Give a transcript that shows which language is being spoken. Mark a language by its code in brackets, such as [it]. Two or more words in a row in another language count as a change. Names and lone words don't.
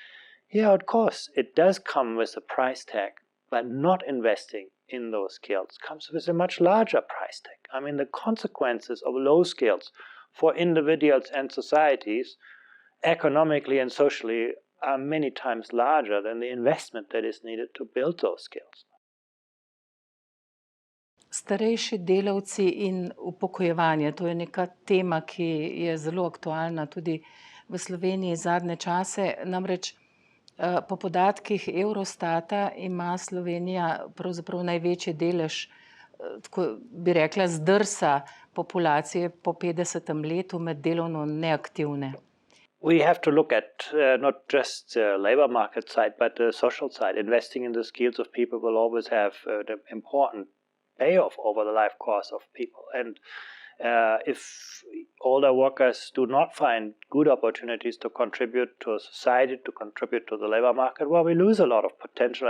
[en] Yeah, of course, it does come with a price tag, but not investing in those skills comes with a much larger price tag. I mean, the consequences of low skills for individuals and societies, economically and socially, are many times larger than the investment that is needed to build those skills. [sl] Starejši delavci in upokojevanje, to je neka tema, ki je zelo aktualna tudi v Sloveniji zadnje čase. Namreč po podatkih Eurostata ima Slovenija pravzaprav največji delež, tako bi rekla, zdrsa populacije po 50. letu med delovno neaktivne. [en] We have to look at not just the labor market side, but the social side. Investing in the skills of people will always have an important payoff over the life course of people. And if older workers do not find good opportunities to contribute to society, to contribute to the labor market, well, we lose a lot of potential.